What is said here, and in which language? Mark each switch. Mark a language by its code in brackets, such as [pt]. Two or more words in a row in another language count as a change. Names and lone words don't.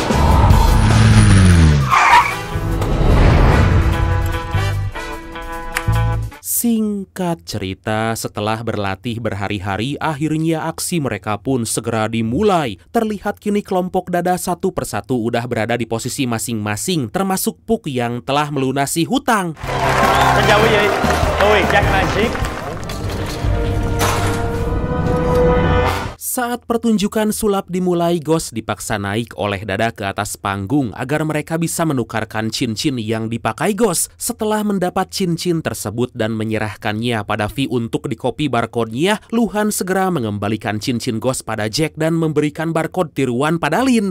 [id] Singkat cerita, setelah berlatih berhari-hari, akhirnya aksi mereka pun segera dimulai. Terlihat kini kelompok Dada satu persatu udah berada di posisi masing-masing, termasuk Puck yang telah melunasi hutang. [vi] Xin chào quý vị, tôi Jack Magic. [id] Saat pertunjukan sulap dimulai, Ghost dipaksa naik oleh Dada ke atas panggung agar mereka bisa menukarkan cincin yang dipakai Ghost. Setelah mendapat cincin tersebut dan menyerahkannya pada V untuk dikopi barcode-nya, Luhan segera mengembalikan cincin Ghost pada Jack dan memberikan barcode tiruan pada Lin.